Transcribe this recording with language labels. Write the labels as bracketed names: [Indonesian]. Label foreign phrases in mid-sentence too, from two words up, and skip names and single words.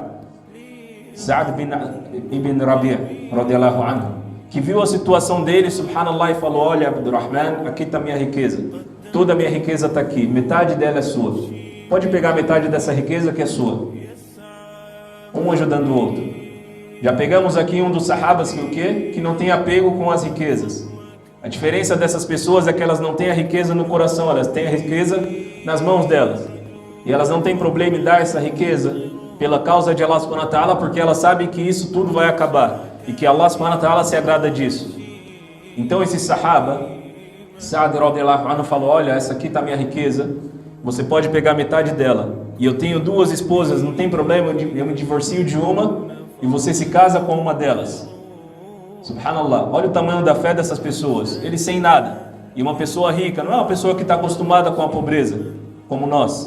[Portuguese] Sa'd ibn Rabi', [Arabic] رضي الله عنه, [Portuguese] que viu a situação dele, subhanallah, e falou: olha, Abdurrahman, aqui está minha riqueza. Toda a minha riqueza está aqui, metade dela é sua. Pode pegar metade dessa riqueza que é sua. Um ajudando o outro. Já pegamos aqui um dos sahabas que o quê? Que não tem apego com as riquezas. A diferença dessas pessoas é que elas não têm a riqueza no coração, elas têm a riqueza nas mãos delas. E elas não têm problema em dar essa riqueza pela causa de [Arabic] الله سبحانه وتعالى, [Portuguese] porque elas sabem que isso tudo vai acabar e que [Arabic] الله سبحانه وتعالى [Portuguese] se agrada disso. Então esse sahaba, Sa'd [Arabic] رضي الله عنه, [Portuguese] falou: olha, essa aqui está minha riqueza, você pode pegar metade dela. E eu tenho duas esposas, não tem problema, eu me divorcio de uma e você se casa com uma delas. Subhanallah, olha o tamanho da fé dessas pessoas. Eles sem nada. E uma pessoa rica não é uma pessoa que está acostumada com a pobreza, como nós.